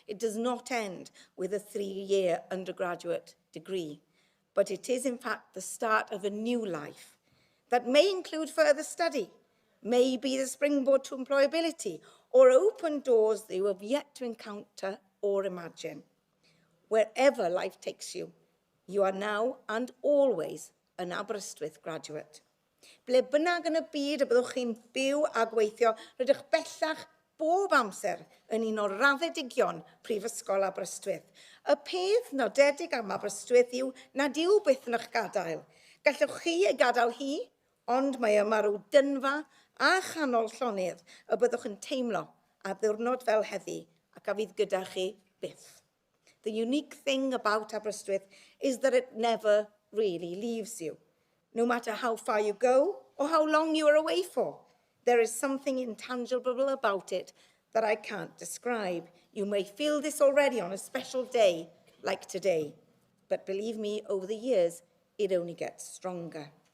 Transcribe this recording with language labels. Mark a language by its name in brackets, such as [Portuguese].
[English] It does not end with a 3-year undergraduate degree, but it is in fact the start of a new life that may include further study, may be the springboard to employability, or open doors that you have yet to encounter or imagine. Wherever life takes you, you are now and always an Aberystwyth graduate. [Welsh] Ble bynnag yn y byd y byddwch chi'n byw a gweithio, rydych bellach bob amser yn un o'r raddedigion Prifysgol Aberystwyth. Y peth nodedig am Aberystwyth yw nad yw byth yn eich gadael. Gallwch chi ei gadael hi, ond mae yma rhyw dynfa a chanol llonydd y byddwch yn teimlo a ddiwrnod fel heddi ac a fydd gyda chi byth. [English] The unique thing about Aberystwyth is that it never really leaves you. No matter how far you go or how long you are away for, there is something intangible about it that I can't describe. You may feel this already on a special day like today, but believe me, over the years, it only gets stronger.